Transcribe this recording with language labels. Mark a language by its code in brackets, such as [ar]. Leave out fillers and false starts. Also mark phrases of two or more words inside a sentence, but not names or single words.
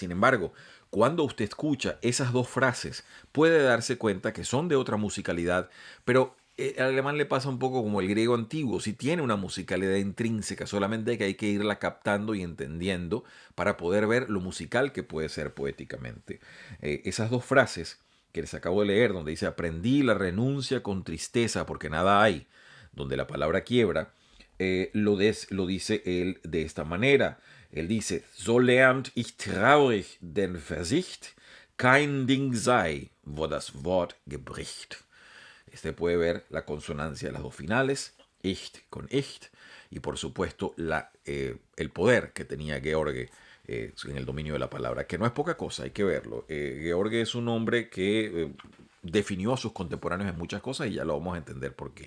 [es] Sin embargo, cuando usted escucha esas dos frases, puede darse cuenta que son de otra musicalidad, pero al alemán le pasa un poco como el griego antiguo, si tiene una musicalidad intrínseca, solamente que hay que irla captando y entendiendo para poder ver lo musical que puede ser poéticamente. Esas dos frases que les acabo de leer, donde dice aprendí la renuncia con tristeza porque nada hay, donde la palabra quiebra, lo dice él de esta manera. Él dice, [de] so lernt ich traurig den Versicht, kein Ding sei, wo das Wort gebricht. [es] Este puede ver la consonancia de las dos finales, ich con ich, y por supuesto el poder que tenía George en el dominio de la palabra, que no es poca cosa, hay que verlo. George es un hombre que definió a sus contemporáneos en muchas cosas y ya lo vamos a entender por qué.